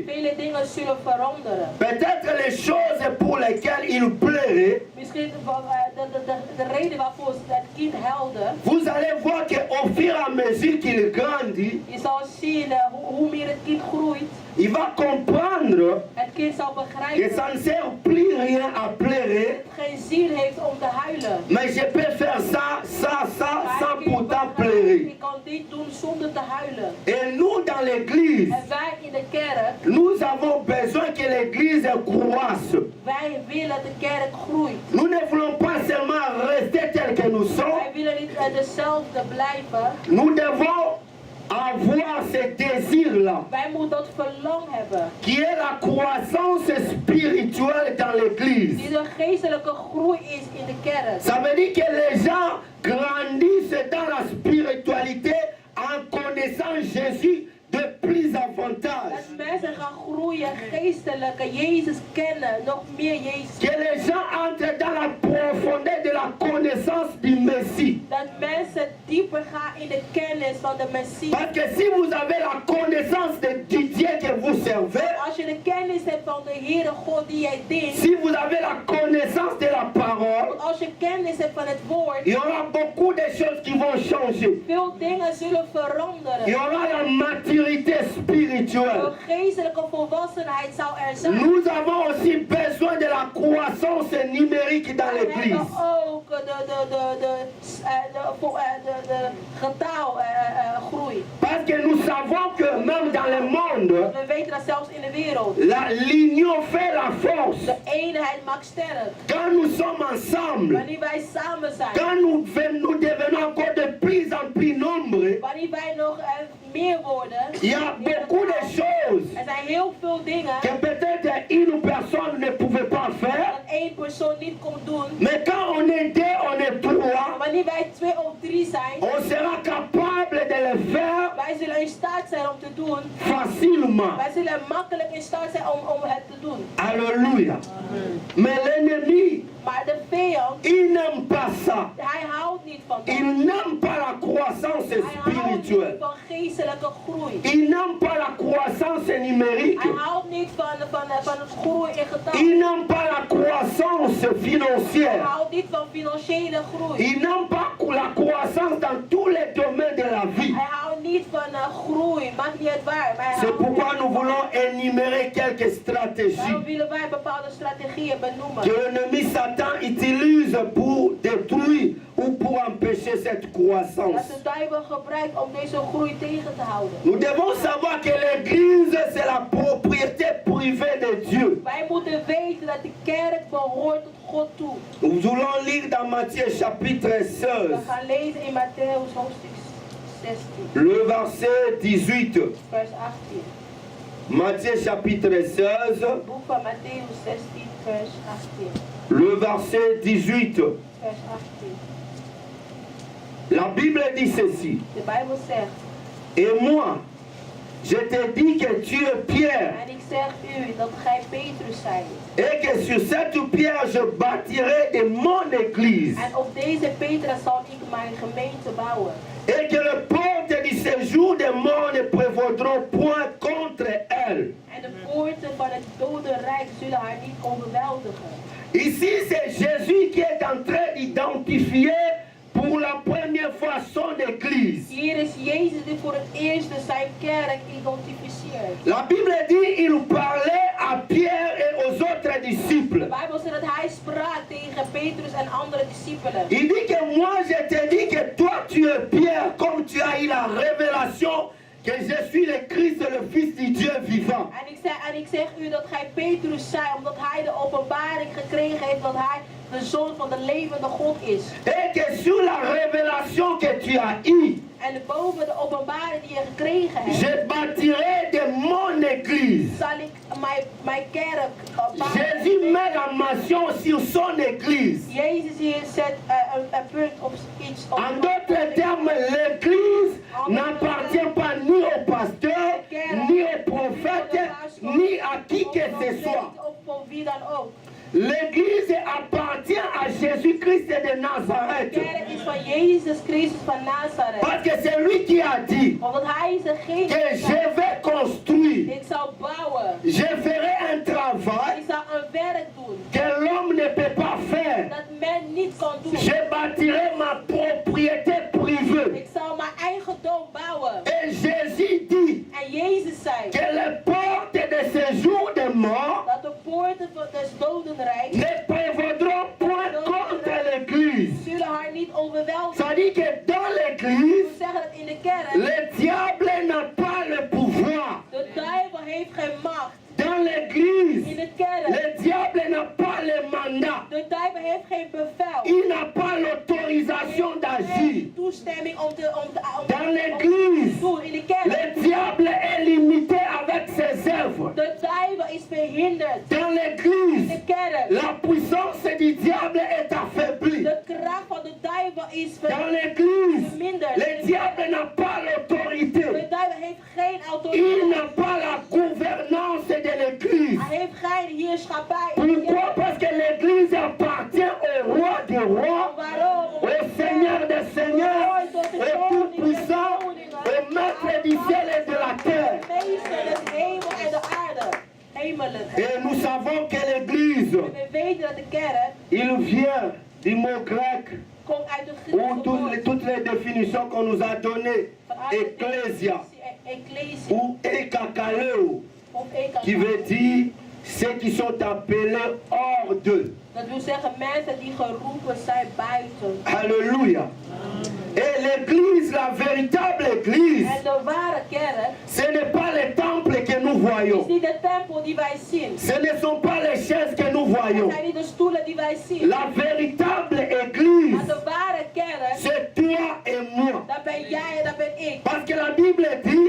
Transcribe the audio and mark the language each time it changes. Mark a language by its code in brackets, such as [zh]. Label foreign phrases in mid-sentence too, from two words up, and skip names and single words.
[fr] Peut-être les choses pour lesquelles il pleurait, vous allez voir qu'au fur et à mesure qu'il grandit, il va comprendre que ça ne sert plus rien à pleurer, mais je peux faire ça sans pourtant pleurer. Et nous dans l'église, nous avons besoin que l'église croisse. Nous ne voulons pas seulement rester tel que nous sommes, [nl] dezelfde blijven. [fr] Nous devons avoir ce désir-là, [nl] Wij moeten dat verlangen hebben. [fr] qui est la croissance spirituelle dans l'église. [nl] Die de geestelijke groei is in de kerk. [fr] Ça veut dire que les gens grandissent dans la spiritualité en connaissant Jésus de plus avantage. [nl] Dat mensen gaan groeien, geestelijk, Jezus kennen, nog meer Jezus. [fr] Que les gens entrent dans la profondeur de la connaissance du Messie. [nl] Dat mensen dieper gaan in de kennis van de Messias. [fr] Parce que si vous avez la connaissance du Dieu que vous servez, [nl] Als je de kennis hebt van de Heere God die jij dient, [fr] si vous avez la connaissance de la parole, [nl] als je kennis hebt van het woord, [fr] il y aura beaucoup de choses qui vont changer. [nl] veel dingen zullen [fr] Il y [nl] veranderen. [fr] aura la maturité spirituelle. [nl] De geestelijke volwassenheid zal er zijn. [fr] Nous avons aussi besoin de la croissance numérique dans [nl] We [fr] l'église. [nl] hebben ook de getaalgroei. [fr] Parce que nous savons que même dans le monde, [nl] We weten dat zelfs in de wereld. [fr] l'union fait la force. [nl] De eenheid maakt sterk. [fr] Quand nous sommes ensemble, [nl] Wanneer wij samen zijn. [fr] quand nous devenons encore de plus en plus nombreux, [nl] Wanneer wij nog meer worden. [fr] il y a beaucoup de choses [nl] Er zijn heel veel dingen [fr] que peut-être une personne ne pouvait pas faire. [nl] dat één persoon niet kon doen. [fr] Mais quand on est deux, on est [nl] Maar [fr] trois, [nl] wanneer wij 2 of 3 zijn, [fr] on sera capable de le faire [nl] wij zullen in staat zijn om te doen. [fr] facilement. [nl] Wij zullen makkelijk in staat zijn om het te doen. [fr] Alléluia. Mais l'ennemi, [nl] Maar de vijand, [fr] il n'aime pas ça. [nl] hij houdt niet van dat. [fr] Il n'aime pas la croissance [nl] Hij houdt niet [fr] spirituelle. [nl] van geestelijke groei. [fr] Il n'aime pas la croissance numérique. [nl] Hij houdt niet van het groei in getal. [fr] Il n'aime pas la croissance [nl] Hij [fr] financière. [nl] houdt niet van financiële groei. [fr] Il n'aime pas la croissance dans tous les domaines de la vie. [nl] Hij houdt niet van groei, maakt niet uit waar. Maar hij [fr] C'est [nl] houdt [fr] pourquoi [nl] niet [fr] nous [nl] van- [fr] voulons énumérer quelques stratégies [nl] Daarom willen wij bepaalde strategieën benoemen. [fr] que l'ennemi Satan utilise pour détruire ou pour empêcher cette [nl] Dat [fr] croissance. [nl] de duivel gebruikt om deze groei tegen te houden. [fr] Nous devons savoir que l'église, c'est la propriété privée de Dieu. [nl] Wij moeten weten dat de kerk behoort tot God toe. [fr] Nous allons lire dans Matthieu chapitre 16, [nl] We gaan lezen in Matthäus hoofdstuk 16, [fr] le verset 18. [nl] vers 18. [fr] Matthieu chapitre 16, [nl] Boek van Matthäus 16, vers 18. [fr] le verset 18. [nl] Vers 18. [fr] La Bible dit ceci. [nl] De Bijbel zegt, [fr] Et moi, je te dis que tu es Pierre, [nl] en ik zeg u dat gij Petrus zijt. [fr] et que sur cette pierre je bâtirai de mon église, [nl] En op deze Petrus zal ik mijn gemeente bouwen. [fr] et que les portes du séjour des morts ne prévaudront point contre elle. [nl] En de poorten van het dodenrijk zullen haar niet overweldigen. [fr] Ici, c'est Jésus qui est en train d'identifier pour la première fois son église. [nl] Hier is Jezus die voor het eerst zijn kerk identificeert. [fr] La Bible dit il parlait à Pierre et aux autres [nl] De [fr] disciples. [nl] Bijbel zegt dat hij sprak tegen Petrus en andere discipelen. [fr] Il dit que moi je te dis que toi tu es Pierre, comme tu as eu la révélation que je suis le Christ, le Fils du Dieu vivant. [nl] En ik zeg u dat gij Petrus zij, omdat hij de openbaring gekregen heeft dat hij de zoon van de levende God is. [fr] Et que sur la révélation que tu as eue, [nl] En boven de openbaring die je gekregen hebt, [fr] je bâtirai de mon église. [nl] zal ik mijn kerk bouwen. [fr] Jésus met la mention sur son église. [nl] Jezus hier zet een punt op iets. Op [fr] En d'autres termes, l'église n'appartient pas ni au pasteur, ni au prophète, ni à qui que ce soit. [nl] Of voor wie dan ook. [fr] L'église appartient à Jésus-Christ de [nl] De [fr] Nazareth. [nl] kerk is van Jezus Christus van Nazareth. [fr] Parce que c'est lui qui a dit [nl] Omdat hij is degene [fr] que [nl] die [fr] je [nl] zei, [fr] vais construire, [nl] ik zal bouwen. [fr] je ferai un travail [nl] Ik zal een werk doen. [fr] que l'homme ne peut pas faire. [nl] Dat men niet kan doen. [fr] Je bâtirai ma propriété privée. [nl] Ik zal mijn eigendom bouwen. [fr] Et Jésus dit [nl] En Jezus zei [fr] que les portes de séjour des morts [nl] dat de poorten van des dodenrijk [fr] ne prévaudront point contre l'église. [nl] zullen haar niet overweldigen. [fr] Ça dit que dans [nl] We [fr] l'église, [nl] zeggen dat in de kerk [fr] le diable n'a pas le pouvoir. [nl] de duivel heeft geen macht. [fr] Dans l'église, [nl] In de kerk [fr] le diable n'a pas le mandat. [nl] de duivel heeft geen bevel. [fr] Il n'a pas l'autorisation l'autorisation d'agir. [nl] Toestemming om [fr] Dans l'église, [nl] doen in de kerk. [fr] le diable est limité avec ses œuvres. [nl] De duivel is verhinderd. [fr] Dans [nl] In [fr] l'église, [nl] de kerk. [fr] la puissance du diable est affaiblie. [nl] De kracht van de duivel is [fr] Dans l'église, [nl] verminderd. [fr] le diable n'a pas l'autorité. [nl] De duivel heeft geen [fr] Il [nl] autoriteit. [fr] n'a pas la gouvernance de l'église. [nl] Hij heeft geen heerschappij. [fr] Pourquoi? Parce que l'église appartient au roi des rois, [nl] Waarom? [fr] au Seigneur des seigneurs, au tout-puissant, au maître du ciel et de la terre. [nl] Meester des hemel en de aarde. Hemelen. [fr] Et nous savons que l'église, [nl] We weten dat de kerk [fr] il vient du mot grec, [nl] komt uit de [fr] où [nl] Griekse woord. [fr] toutes les définitions qu'on nous a données, [nl] Vanuit de [fr] ecclesia [nl] Ecclesia [fr] ou ekakaleo, [nl] of [fr] qui [nl] Eka. [fr] veut dire ceux qui sont appelés hors d'eux. [nl] Dat wil zeggen mensen die geroepen zijn buiten. [fr] Alléluia. Et l'église, la véritable église, [nl] En de ware kerk [fr] ce n'est pas le temple que nous [nl] is [fr] voyons. [nl] niet de tempel die wij zien. [fr] Ce ne sont pas les chaises que nous [nl] Het [fr] voyons. [nl] zijn niet de stoelen die wij zien. [fr] La véritable [nl] Maar [fr] église, [nl] de ware kerk, [fr] c'est toi et moi. [nl] dat ben jij en dat ben ik. [fr] Parce que la Bible dit,